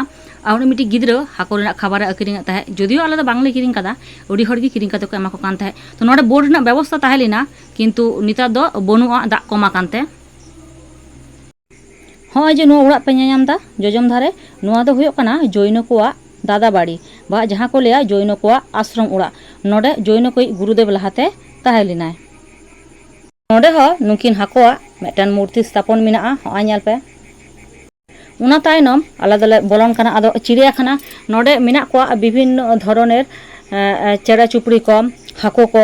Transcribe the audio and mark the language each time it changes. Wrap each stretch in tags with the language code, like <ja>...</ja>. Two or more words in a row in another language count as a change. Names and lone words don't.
<sat>और मिट्टी गिद्रा हाको रेना खाबार आक्रिंग ताहे जदियो आले दो बांगले किरिंग कादा अडी हर गे किरिंग काते को एमा को कान ताहे। तो नोडे बोर्ड रेना व्यवस्था ताहे लेना किंतु नितार दो बनुआ दाग कमा कानते। हाँ जे नुआ ओड़ा पे नेयाम दा जजम धारे नुआ दो हुयुग काना जैन कोआ दादा बाड़ी बा जहाँ को लेया जैन कोआ आश्रम ओड़ा। नोडे जैन कोई गुरुदेव लहाते ताहे लेनाय। नोडे हो नुकिन हाकोआ मेटन मूर्ति स्थापन मेनाआ हॉय नेल पे। उना तायनम आले दोले बोलन काना आदो चिड़ियाखाना। नोडे मेना कोआ</sat> <bn>विभिन्न धरनेर</bn> <sat>चेड़ा चुपड़ी को हाको को।</sat>